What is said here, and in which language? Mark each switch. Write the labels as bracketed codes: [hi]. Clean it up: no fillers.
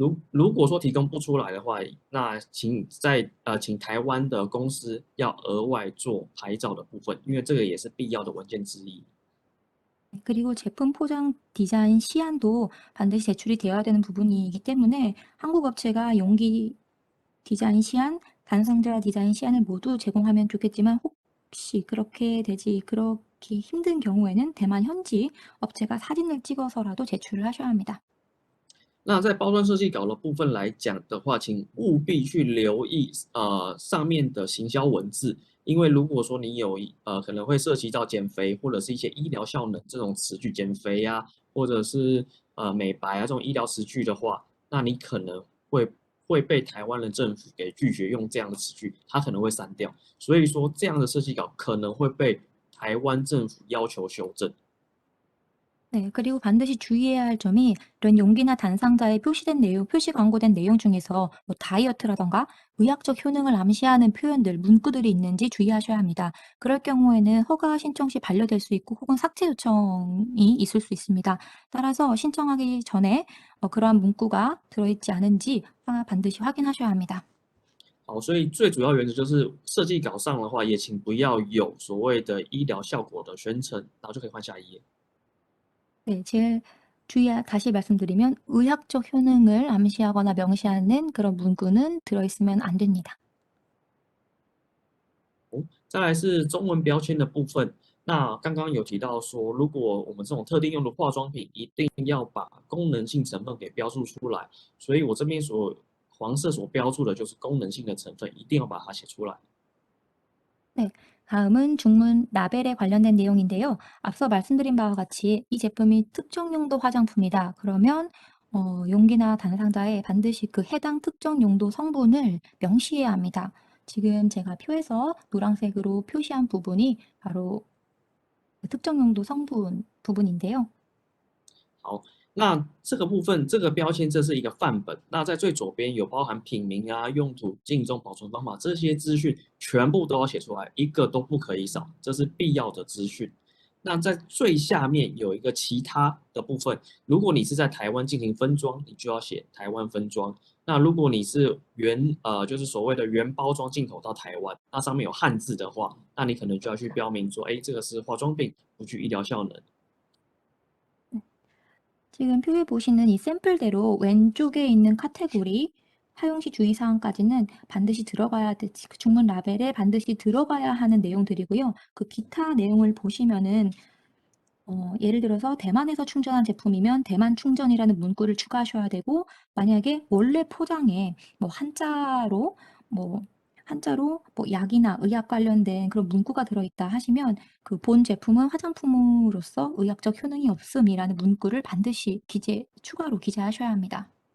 [zh] 如果说提供不出来的话，那请台湾的公司要额外做牌照的部分，因为这个也是必要的文件之一。 [ko] 그리고 제품 포장 디자인 시안도 반드시 제출이 되어야 되는 부분이기 때문에 한국 업체가 용기 디자인 시안, 단상자 디자인 시안을 모두 제공하면 좋겠지만 혹시 그렇게 힘든 경우에는 대만 현지 업체가 사진을 찍어서라도 제출을 하셔야 합니다. [zh] 那在包装设计稿的部分来讲的话，请务必去留意上面的行销文字，因为如果说你有可能会涉及到减肥或者是一些医疗效能这种词句，减肥啊，或者是美白啊这种医疗词句的话，那你可能会被台湾的政府给拒绝用这样的词句，它可能会删掉。所以说这样的设计稿可能会被台湾政府要求修正。 [ko] 네, 그리고 반드시 주의해야 할 점이 이런 용기나 단상자에 표시 광고된 내용 중에서 뭐 다이어트라던가 의학적 효능을 암시하는 표현들, 문구들이 있는지 주의하셔야 합니다. 그럴 경우에는 허가 신청 시 반려될 수 있고 혹은 삭제 요청이 있을 수 있습니다. 따라서 신청하기 전에 그러한 문구가 들어있지 않은지 반드시 확인하셔야 합니다. [zh] 好，所以最主要原则就是设计稿上的话，也请不要有所谓的医疗效果的宣称，然后就可以换下一页。 [ko] 네, 제일 다시 말씀드리면 의학적 효능을 암시하거나 명시하는 그런 문구는 들어있으면 안 됩니다. [zh] 再来是中文标签的部分。那刚刚有提到说，如果我们这种特定用的化妆品，一定要把功能性成分给标注出来。所以我这边黄色所标注的就是功能性的成分，一定要把它写出来。 [ko] 네, 다음은 중문 라벨에 관련된 내용인데요. 앞서 말씀드린 바와 같이 이 제품이 특정 용도 화장품이다. 그러면 용기나 단상자에 반드시 그 해당 특정 용도 성분을 명시해야 합니다. 지금 제가 표에서 노란색으로 표시한 부분이 바로 그 특정 용도 성분 부분인데요. [zh] 好，那这个部分这个标签这是一个范本，那在最左边有包含品名啊、用途、净重、保存方法这些资讯全部都要写出来，一个都不可以少，这是必要的资讯。那在最下面有一个其他的部分，如果你是在台湾进行分装，你就要写台湾分装。那如果你是就是所谓的原包装进口到台湾，那上面有汉字的话，那你可能就要去标明说，哎，这个是化妆品，不具医疗效能。 [ko] 지금 표에 보시는 이 샘플대로 왼쪽에 있는 카테고리 사용시 주의사항까지는 반드시 중문 라벨에 반드시 들어가야 하는 내용들이고요. 그 기타 내용을 보시면은 예를 들어서 대만에서 충전한 제품이면 대만 충전이라는 문구를 추가하셔야 되고, 만약에 원래 포장에 뭐 한자로 뭐 약이나 의학 관련된 그런 문구가 들어있다 하시면 그 본 제품은 화장품으로서 의학적 효능이 없음이라는 문구를 반드시 추가로 기재하셔야 합니다.